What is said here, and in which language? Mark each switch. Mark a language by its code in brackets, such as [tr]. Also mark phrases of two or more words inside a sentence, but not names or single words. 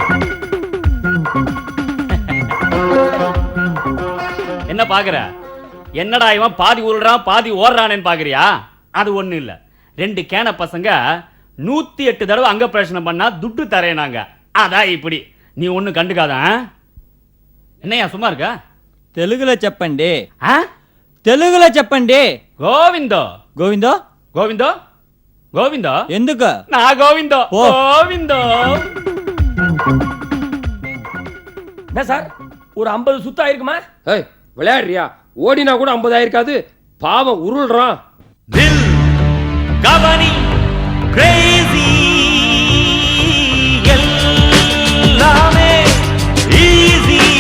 [ta] என்ன பாக்குற? என்னடா இவன் பாதி உருள்றான் பாதி ஓடுறானேன்னு பாக்குறியா? அது ஒண்ணு இல்ல. 2 கேன பசங்க 108 தடவை அங்க பிரச்சனை பண்ணா துட்டு தரேனாங்க. அதான் இப்படி. நீ ஒண்ணு கண்டுக்காத. என்னையா சும்மா இருக்க? [te] తెలుగులో చెప్పండి. ஆ? తెలుగులో చెప్పండి. గోవిందో గోవిందో గోవిందో గోవిందో. ఎందుకు? నా గోవిందో ఓ. గోవిందో. [ta] என்ன சார் ஒரு 50 சுத்தம் ஆயிருக்குமா? ஏய் விளையாடுறியா? ஓடினா கூட 50 ஆயிருக்காது. பாவம் உருள்றான். தில் கவனி கிரேசி எல்லாமே ஈஸி.